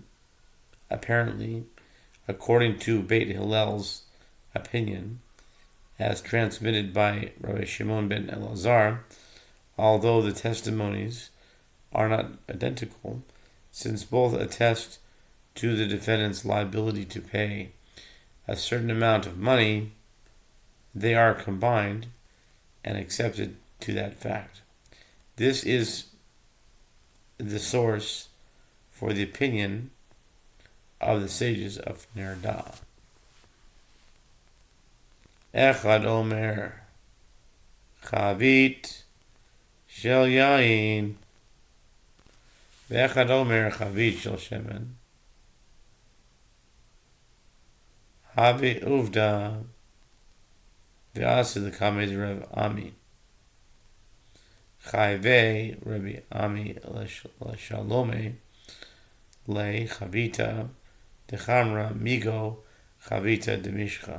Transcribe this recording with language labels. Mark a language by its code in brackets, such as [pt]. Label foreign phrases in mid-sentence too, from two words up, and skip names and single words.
[en] Apparently, according to Beit Hillel's opinion, as transmitted by Rabbi Shimon ben Elazar, although the testimonies are not identical, since both attest to the defendant's liability to pay a certain amount of money, they are combined and accepted to that fact. This is the source for the opinion of the sages of Nerda. [he] אחד אומר חבית של יין ואחד אומר חבית של שמן [arc] הוה עובדא ואתא לקמיה דרב אמי חייביה רבי אמי לשלומי לה חביתא דחמרא מגו חביתא דמשחא.